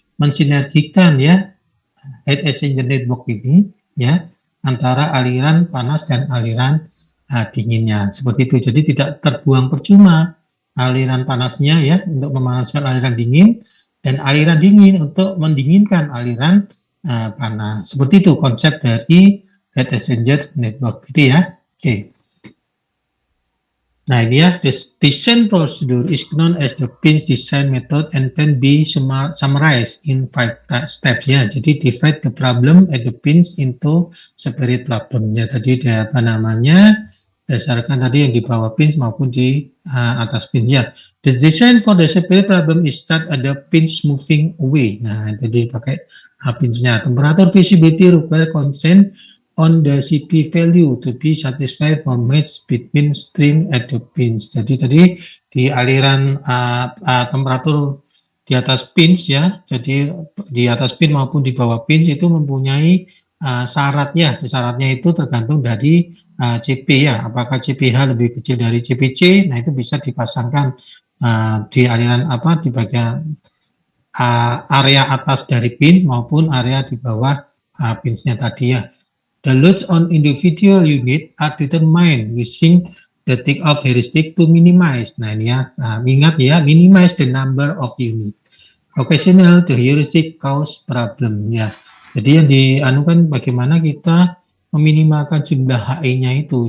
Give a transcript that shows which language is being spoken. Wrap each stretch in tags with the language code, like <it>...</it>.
<id>Mensinergikan ya heat exchanger network ini ya antara aliran panas dan aliran dinginnya. Seperti itu. Jadi tidak terbuang percuma aliran panasnya ya untuk memanaskan aliran dingin dan aliran dingin untuk mendinginkan aliran panas. Seperti itu konsep dari heat exchanger network gitu ya. Oke.</id> <en>Nah, ini ya, the design procedure is known as the pinch design method and can be summarized in 5 steps ya.</en> <id>Jadi</id> <en>divide the problem at the pinch into separate problem ya.</en> <id>Tadi apa namanya berdasarkan tadi yang di bawah pinch maupun di atas pinch ya.</id> <en>The design for the separate problem is start at the pinch moving away.</en> <id>Nah, jadi pakai pinchnya.</id> <en>Temperature visibility require consent on the CP value to be satisfied for match between stream at the pinch.</en> <id>Jadi tadi di aliran temperatur di atas pinch ya, jadi di atas pinch maupun di bawah pinch itu mempunyai syaratnya. Syaratnya itu tergantung dari CP ya, apakah CPH lebih kecil dari CPC, nah itu bisa dipasangkan di aliran di bagian area atas dari pinch maupun area di bawah pinchnya tadi ya.</id> <en>The loads on individual unit are determined using the take-off heuristic to minimize.</en> <id>Nah ini ya, ingat ya,</id> <en>minimize the number of unit. Occasional the heuristic cause problem</en> <id>ya. Jadi yang dianukan bagaimana kita meminimalkan jumlah HE-nya itu.</id>